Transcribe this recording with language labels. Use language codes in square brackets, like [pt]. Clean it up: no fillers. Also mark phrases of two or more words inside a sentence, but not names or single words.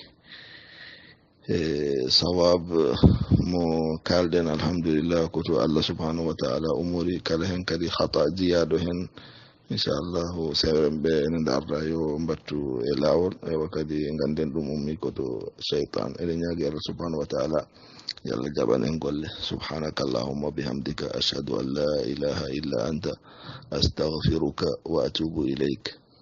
[ff] sawab mo kalden alhamdulillah ko to [ar] الله سبحانه وتعالى [ff] umuri kala hen kadi khata jiyado hen inchallahu seerenɓe ene darda yo mbattu e lawol ewa kadi ganden ɗum ummi koto cheytan eɗen ñaagui [ar] الله سبحانه وتعالى [ff] yalla jaɓan en golle [ar] سبحانك اللهم وبحمدك أشهد أن لا إله إلا أنت أستغفرك وأتوب إليك